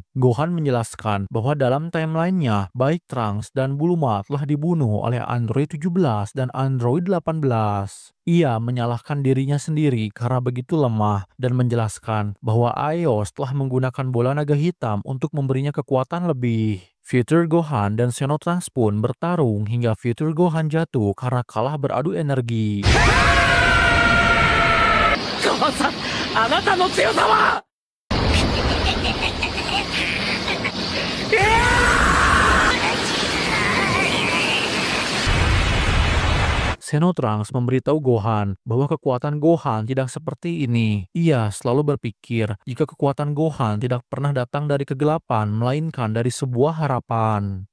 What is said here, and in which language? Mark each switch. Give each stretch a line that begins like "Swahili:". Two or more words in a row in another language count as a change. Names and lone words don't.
Indonesian: Gohan menjelaskan bahwa dalam timelinenya, baik Trunks dan Bulma telah dibunuh oleh Android 17 dan Android 18. Ia menyalahkan dirinya sendiri karena begitu lemah dan menjelaskan bahwa Aios telah menggunakan bola naga hitam untuk memberinya kekuatan lebih. Future Gohan dan Xenotrunks pun bertarung hingga Future Gohan jatuh karena kalah beradu energi.
Japanese: 母さん、あなたの強さは
Indonesian: Xenotrunks memberitahu Gohan bahwa kekuatan Gohan tidak seperti ini. Ia selalu berpikir jika kekuatan Gohan tidak pernah datang dari kegelapan, melainkan dari sebuah harapan.